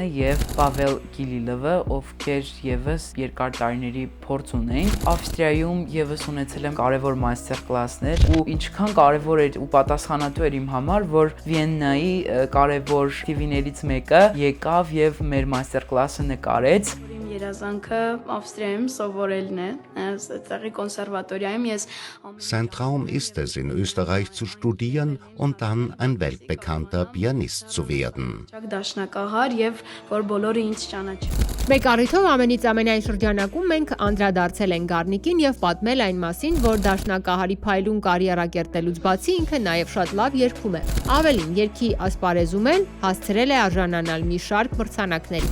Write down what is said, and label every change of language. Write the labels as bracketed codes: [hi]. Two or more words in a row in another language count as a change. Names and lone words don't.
[hy] եւ Պավել Գիլիլովը, ովքեր եւս երկար տարիների փորձ ունեին։ Ավստրիայում եւս ունեցել եմ կարևոր մաստեր-կլասներ, ու ինչքան կարևոր էր ու պատասխանատու էր իմ համար, որ Վիեննայի կարևոր TV-ներից մեկը եկավ եւ մեր մաստեր-կլասը նկարեց։ Երազանքը Ավստրիայում սովորելն է, այդտեղի կոնսերվատորիայում ես [de] Sein Traum ist es, in Österreich zu studieren und dann ein weltbekannter Pianist zu werden. [hy] Դաշնակահար եւ որ բոլորը ինձ ճանաչեն։ Մեկ առիթով ամենից ամենայն շրջանակում մենք անդրադարձել ենք Գառնիկին եւ պատմել այն մասին, որ դաշնակահարի փայլուն կարիերա կերտելուց բացի ինքը նաեւ շատ լավ երգում է։ Ավելին, երգի ասպարեզում էլ հասցրել է արժանանալ մի շարք մրցանակների։